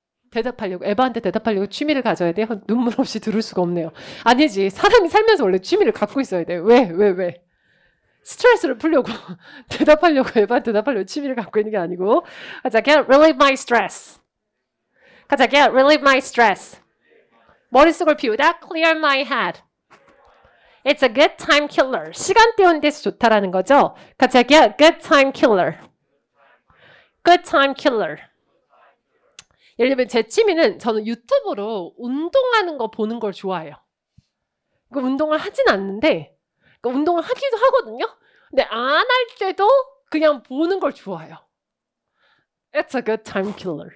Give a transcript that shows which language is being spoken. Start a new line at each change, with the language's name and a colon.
Korean: 대답하려고 에바한테 대답하려고 취미를 가져야 돼요? 눈물 없이 들을 수가 없네요. 아니지. 사람이 살면서 원래 취미를 갖고 있어야 돼요. 왜? 스트레스를 풀려고 대답하려고 에바한테 대답하려고 취미를 갖고 있는 게 아니고 가자,
English: get relieve my stress.
Korean: 가자,
English: get relieve my stress.
Korean: 머릿속을 비우다,
English: clear my head. It's a good time killer.
Korean: 시간 때우는 데서 좋다라는 거죠. 가자,
English: get good time killer. good time killer.
Korean: 예를 들면 제 취미는 저는 유튜브로 운동하는 거 보는 걸 좋아해요. 그 운동을 하진 않는데 운동을 하기도 하거든요. 근데 안 할 때도 그냥 보는 걸 좋아해요.
English: It's a good time killer.